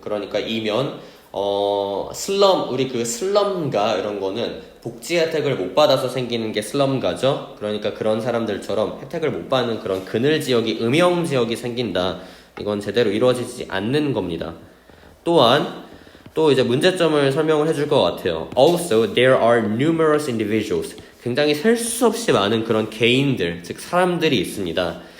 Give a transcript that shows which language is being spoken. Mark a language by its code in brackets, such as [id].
[ko] 그러니까 이면 슬럼, 우리 그 슬럼가 이런 거는 복지 혜택을 못 받아서 생기는 게 슬럼가죠. 그러니까 그런 사람들처럼 혜택을 못 받는 그런 그늘 지역이, 음영 지역이 생긴다. 이건 제대로 이루어지지 않는 겁니다. 또한 또 이제 문제점을 설명을 해줄 것 같아요. [en] Also, there are numerous individuals. [ko] 굉장히 셀 수 없이 많은 그런 개인들, 즉 사람들이 있습니다.